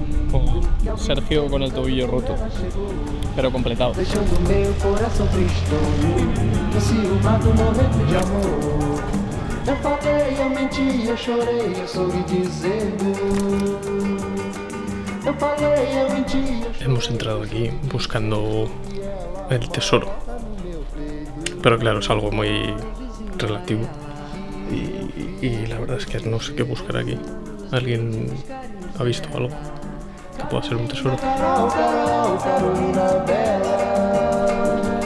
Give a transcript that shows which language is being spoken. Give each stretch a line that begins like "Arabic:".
Spanish: Con Sergio con el tobillo roto. Pero completado.
Portuguese: Deixando meu coração tristonho, enciumado, morrendo de amor. Eu falei, eu menti, eu chorei, eu sorri dizendo. Eu falei, eu menti, eu chorei.
Spanish: Hemos entrado aquí buscando el tesoro. Pero claro, es algo muy relativo. Y la verdad es que no sé qué buscar aquí. ¿Alguien ha visto algo que pueda ser un tesoro?
Portuguese: Carol, Carol, Carolina Bela.